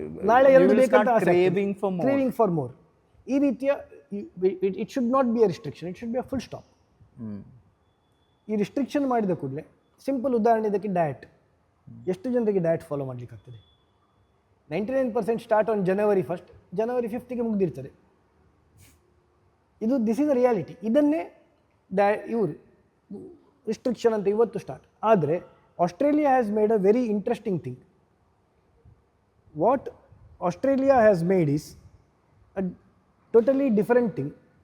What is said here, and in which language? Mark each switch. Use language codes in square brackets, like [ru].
[kn] ನಾಳೆ 2 ಬೇಕಂತ [en] Craving for more. [kn] ಈ ರೀತಿಯ [en] It should not be a restriction, it should be a full stop. [kn] ಈ ರಿಸ್ಟ್ರಿಕ್ಷನ್ ಮಾಡಿದ ಕೂಡಲೇ ಸಿಂಪಲ್ ಉದಾಹರಣೆ ಇದಕ್ಕೆ ಡಯಟ್. ಎಷ್ಟು ಜನರಿಗೆ ಡಯಟ್ ಫಾಲೋ ಮಾಡಲಿಕ್ಕೆ ಆಗ್ತದೆ? [en] 99% start on January 1st, January 5th [kn] ಮುಗ್ದಿರ್ತದೆ. [en] This is a reality. [kn] ಇದನ್ನೇ ಇವರು ರಿಸ್ಟ್ರಿಕ್ಷನ್ ಅಂತ ಇವತ್ತು ಸ್ಟಾರ್ಟ್. [en] ಆದರೆ Australia has made a very interesting thing. What Australia has made is a totally different thing.